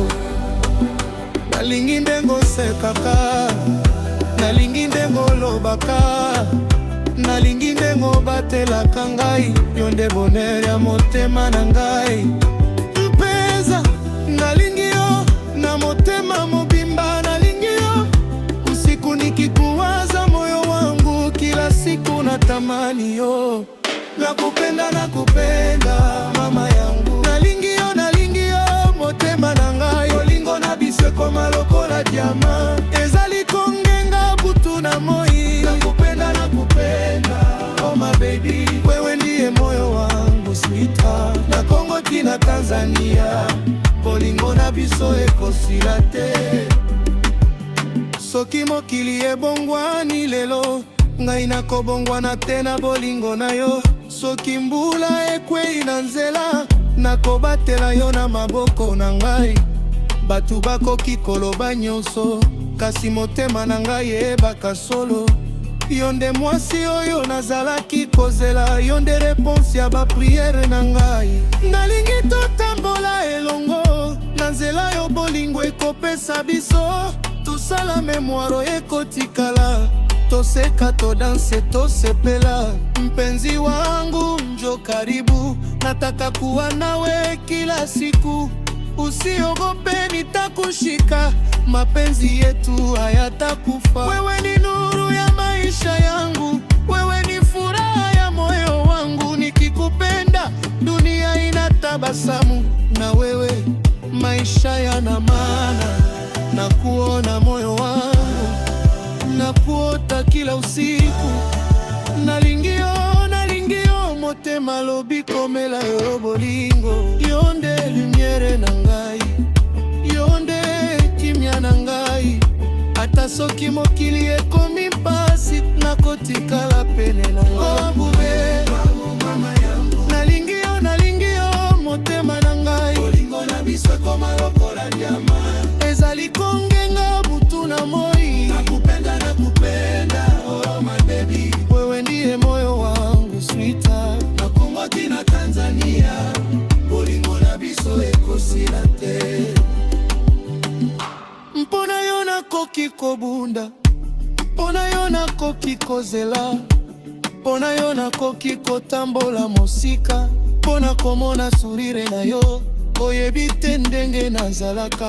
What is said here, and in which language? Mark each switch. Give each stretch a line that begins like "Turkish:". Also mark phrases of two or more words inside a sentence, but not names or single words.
Lingala: Nalingi ndengo sekaka, nalingi ndengo lobaka, nalingi ndengo batelaka ngai. Yo nde bonheur ya motema na ngai. Mpenza, nalingi yo na motema mobimba, nalingi yo
Swahili: usiku nikikuwaza, moyo wangu kila siku natamani
Lingala: yo.
Swahili: Nakupenda, nakupenda mama yangu,
Lingala: nalingi yo motema na ngai. Bolingo na biso ekoma lokola diama, ezali kongenga butu na moi.
Swahili: Nakupenda, nakupenda
English: oh my baby,
Swahili: wewe ndiye moyo wangu sweetheart.
Lingala: Na Kongo tina Tanzania, bolingo na biso ekosila te. Soki mokili ebongwani lelo, ngai nakobongwana te na bolingo na yo. Soki mbula ekwei na nzela, nakobatela yo na maboko na ngai. Batu bakoki koloba nyonso, kasi motema na ngai ebaka solo. Yo nde mwasi oyo nazalaki kozela, yo nde réponse ya bapriere na ngai. Nalingi totambola elongo, na nzela yo bolingo ekopesa biso. Tosala memoiro ekotikala, toseka todanse tosepela.
Swahili: Mpenzi wangu njo karibu, nataka kuwa nawe kila siku. Usiogope nitakushika, mapenzi yetu hayatakufa. Wewe ni nuru ya maisha yangu, wewe ni furaha ya moyo wangu. Nikikupenda dunia inatabasamu, na wewe maisha yana maana. Na kuona moyo wangu, na kuota kila usiku.
Lingala: Nalingi yo motema lobi komela yo bolingo. Yo nde lumiere na ngai, yo nde kimia na ngai. Ata soki mokili ekomi mpasi, nakotikala pene na ngai. Nalingi yo motema na ngai, bolingo na biso ekoma lokola diama, ezali kongenga butu na moi.
Swahili: Nakupenda, nakupenda
English: oh my baby,
Swahili: wewe ndiye moyo wangu sweetheart.
Lingala: Na Kongo tina Tanzania, bolingo na biso ekosila te. Mpona yo nakoki kobunda, mpona yo nakoki kozela, mpona yo nakoki kotambola mosika. Mpona komona sourire na yo, oyebi te ndenge nazalaka.